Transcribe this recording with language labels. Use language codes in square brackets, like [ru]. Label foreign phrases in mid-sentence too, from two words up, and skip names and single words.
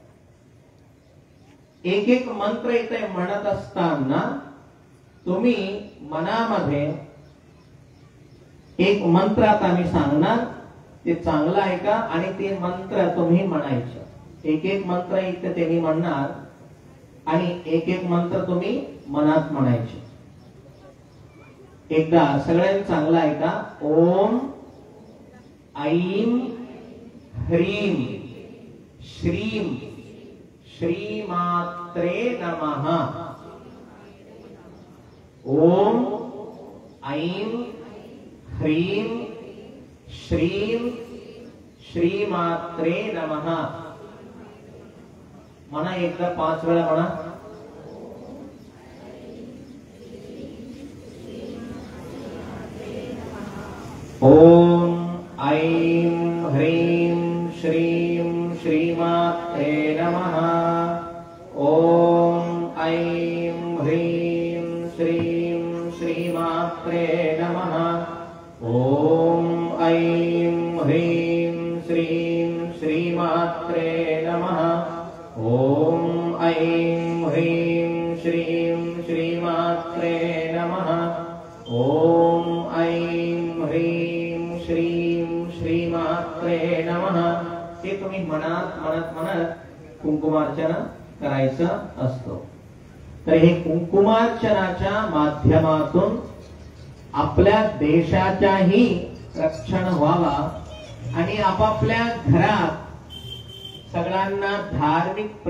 [mr] एक एक मंत्र इथे म्हणत असताना तुम्ही मनामध्ये एक मंत्र आता मी सांगणार, ते चांगलं ऐका आणि ते मंत्र तुम्ही म्हणायचं. एक एक मंत्र इथे त्यांनी म्हणणार आणि एक एक मंत्र तुम्ही मनात म्हणायचे. एकदा सगळ्यांनी चांगलं ऐका. [sa] ओम ऐं ह्रीं श्रीं श्रीमात्रे नमः. ओम ऐं ह्रीं श्रीं श्रीमात्रे नमः. [mr] म्हणा एकदा 5 वेळा म्हणा. [sa] ओम ऐं ह्रीं श्रीं श्रीमात्रे नमः. ओम ऐं ह्रीं श्रीं श्रीमात्रे नमः. ओम ऐं ह्रीं श्रीं श्रीमात्रे नमः. ओम ऐं ह्रीं श्रीं श्रीमात्रे नमः. ओम ऐं ह्रीं श्रीं श्रीमात्रे नमः. [mr] हे तुम्ही मनात म्हणत म्हणत कुंकुमार्चना करायचं असतो. तर हे कुंकुमार्चनाच्या माध्यमातून आपल्या देशाच्याही रक्षण व्हावा आणि आपापल्या घरात सगळ्यांना धार्मिक